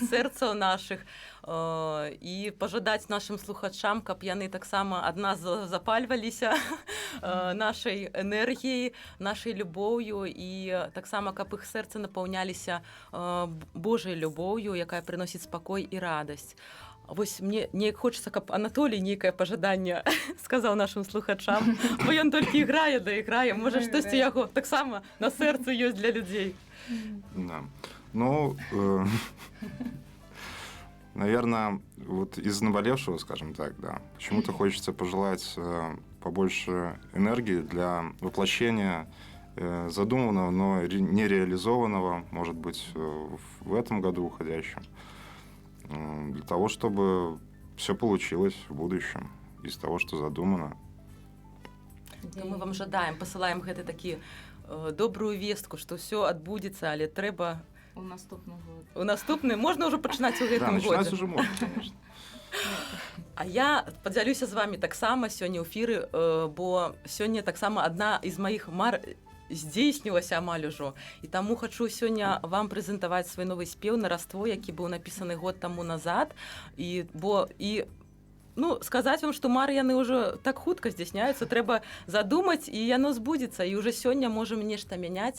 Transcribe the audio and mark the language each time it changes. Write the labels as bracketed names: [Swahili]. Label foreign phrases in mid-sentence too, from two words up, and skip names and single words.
[Belarusian] сэрцаў нашых і пажадаць нашым слухачам, каб яны таксама ад нас запальваліся нашай энергіяй, нашай любоўю і таксама, каб іх сэрцы напаўняліся Божай любоўю, якая прыносіць спакой і радасць. Вось мне неяк хочацца, каб Анатолій нейкае пажаданне сказаў нашым слухачам, бо ён толькі іграе да іграе. Можа, штосьці яго таксама на сэрцы ёсць для людзей. Да. Ну, [Russian] Наверное, вот из наболевшего, скажем так, да, почему-то хочется пожелать побольше энергии для воплощения задуманного, но не реализованного, может быть, в этом году уходящем, для того, чтобы все получилось в будущем из того, что задумано. [Belarusian] Мы вам жадаем, посылаем гэты такі добрую вестку, што ўсё адбудзецца, але трэба У наступны год. у наступны можна ўжо пачынаць у [Russian] Да, [Belarusian] гэтым [Russian] начинать [Belarusian] годзе. [Russian] уже можно, конечно. [Belarusian] А я падзялюся з вами таксама сёння ў эфіры, бо сёння таксама адна з маіх мар здзейснілася амаль ужо. І таму хачу сёння вам прэзентаваць свой новы спеў «Нараство», які быў напісаны год таму назад. Ну, сказаць вам, што мары яны ўжо так хутка здзяйсняюцца, трэба задумаць, і яно збудзецца, і ўжо сёння можам нешта мяняць.